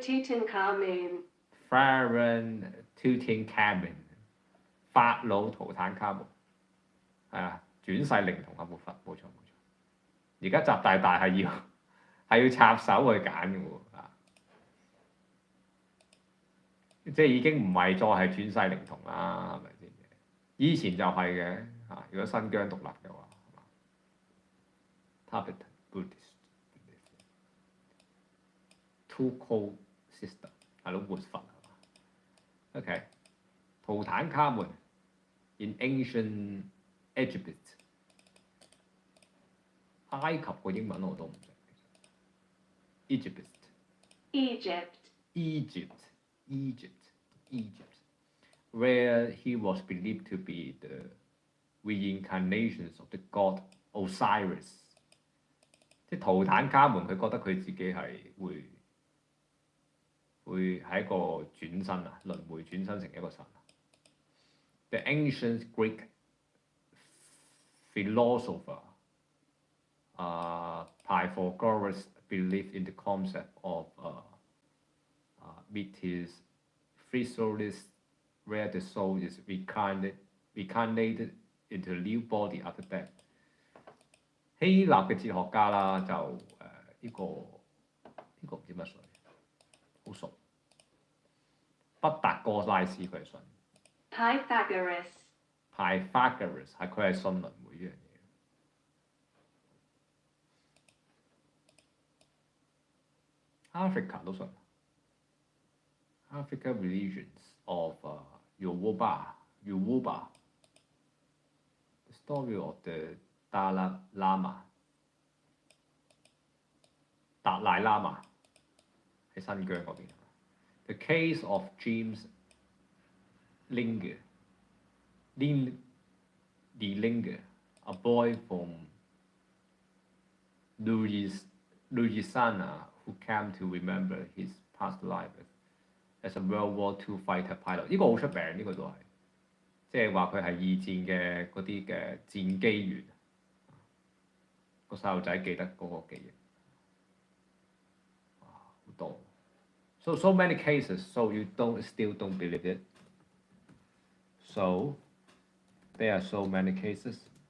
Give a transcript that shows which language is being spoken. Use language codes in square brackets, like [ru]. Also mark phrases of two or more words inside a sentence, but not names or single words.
[en] Tutankhamun，Pharaoh Tutankhamun， [yue] 法老圖坦卡門，係啊，轉世靈童啊，冇錯。而家習大大係要插手去揀嘅喎，即係已經唔係再係轉世靈童啦，係咪先？以前就係嘅嚇，如果新疆獨立嘅話 ， [en] Tibetan Buddhist two-caste system [yue] 係咯，活佛係嘛 [en] ？OK， 圖坦卡門 in ancient Egypt， [yue] 埃及個英文我都唔識。 [en] Egypt, where he was believed to be the reincarnations of the god Osiris。 [yue] 即係圖坦卡門，佢覺得佢自己係會係一個轉身啊，輪迴轉身成一個神。 [en] The ancient Greek philosopher Pythagoras believed in the concept of metamorphosis, where the soul is reincarnated into a new body after death。 [yue] 希臘嘅哲學家啦，就呢個唔知乜水，好熟。畢達哥拉斯佢係信。 Pythagoras 係佢係信輪迴呢樣嘢。Africa 都信。 [en] African religions of Yoruba, the story of the Dalai Lama， [yue] 達賴喇嘛喺新疆嗰邊。 [en] The case of James Linger, a boy from Louisiana who came to remember his past life as a World War II fighter pilot。 [yue] 呢個好出名，呢個都係，即係話佢係二戰嘅嗰啲嘅戰機員。個細路仔記得嗰個記憶，哇，好多。 [en] So many cases, so you still don't believe it. So there are so many cases.